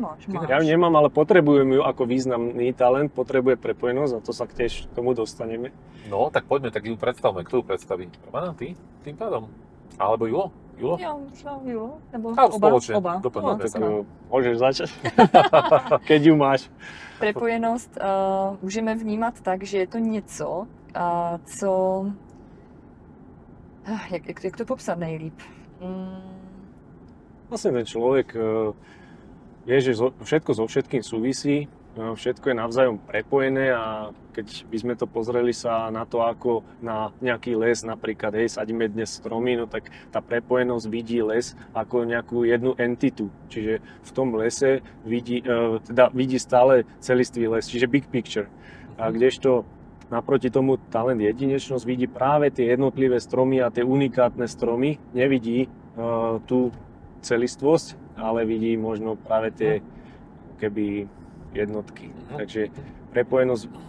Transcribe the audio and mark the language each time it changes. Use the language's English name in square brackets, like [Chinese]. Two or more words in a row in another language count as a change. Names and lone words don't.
[Slovak] Ja ju nemám, ale potrebujem ju ako významný talent, potrebuje prepojenosť a to sa tiež k tomu dostaneme. No, tak poďme, tak ju predstavme. Kto ju predstaví? Romana, ty? Tým pádom? Alebo Julo? Ja možno Julo, nebo oba. Môžeš začať, keď ju máš. [Czech] Prepojenost můžeme vnímat tak, že je to něco, co... Jak to popsat nejlíp? [Slovak] Vlastne ten človek vie, že všetko so všetkým súvisí, všetko je navzájom prepojené a keď by sme to pozreli sa na to, ako na nejaký les, napríklad, sadíme dnes stromy, no tak tá prepojenosť vidí les ako nejakú jednu entitu. Čiže v tom lese vidí stále celistvý les, čiže [English] big picture. [Slovak] A kdežto naproti tomu talent jedinečnosť vidí práve tie jednotlivé stromy a tie unikátne stromy, nevidí tú celistvosť, ale vidí možno práve tie keby jednotky. Takže prepojenosť...